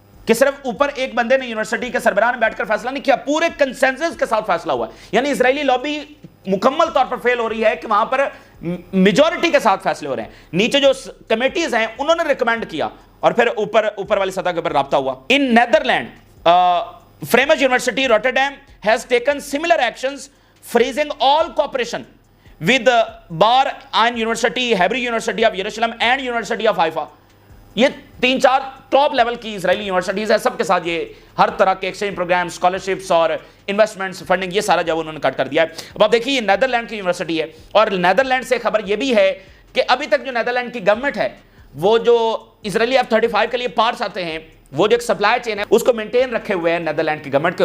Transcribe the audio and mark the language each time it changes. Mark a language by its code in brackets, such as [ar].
[ur] کہ صرف اوپر ایک بندے نے یونیورسٹی کے سربراہ نے بیٹھ کر فیصلہ نہیں کیا، پورے کنسنسس کے ساتھ فیصلہ ہوا ہے. یعنی اسرائیلی لابی مکمل طور پر فیل ہو رہی ہے کہ وہاں پر میجورٹی کے ساتھ فیصلے ہو رہے ہیں. نیچے جو کمیٹیز ہیں انہوں نے ریکمینڈ کیا اور پھر اوپر والی سطح کے اوپر رابطہ ہوا. [en] In Netherland Erasmus university Rotterdam has taken similar actions freezing all cooperation with Bar-Ilan University, Hebrew University of Jerusalem and University of Haifa. [ur] یہ 3-4 ٹاپ لیول کی اسرائیلی یونیورسٹیز ہیں، سب کے ساتھ یہ ہر طرح کے ایکسچینج پروگرام، اسکالرشپس اور انویسٹمنٹس، فنڈنگ، یہ سارا جو انہوں نے کٹ کر دیا ہے. اب آپ دیکھیے یہ نیدرلینڈ کی یونیورسٹی ہے، اور نیدرلینڈ سے خبر یہ بھی ہے کہ ابھی تک جو نیدرلینڈ کی گورنمنٹ ہے وہ جو اسرائیلی F-35 کے لیے پارٹس آتے ہیں، وہ جو ایک سپلائی چین ہے اس کو مینٹین رکھے ہوئے ہیں نیدرلینڈ کی گورنمنٹ کے.